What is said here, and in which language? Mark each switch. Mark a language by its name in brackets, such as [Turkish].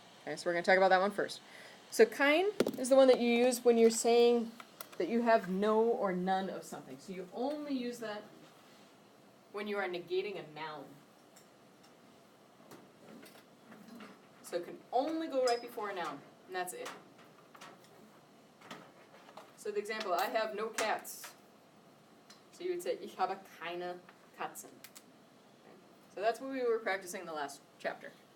[English] Okay, so we're going to talk about that one first. So kein is the one that you use when you're saying that you have no or none of something. So you only use that when you are negating a noun. So it can only go right before a noun, and that's it. So the example, I have no cats. So you would say, [German] ich habe keine Katzen. [English] Okay? So that's what we were practicing in the last chapter.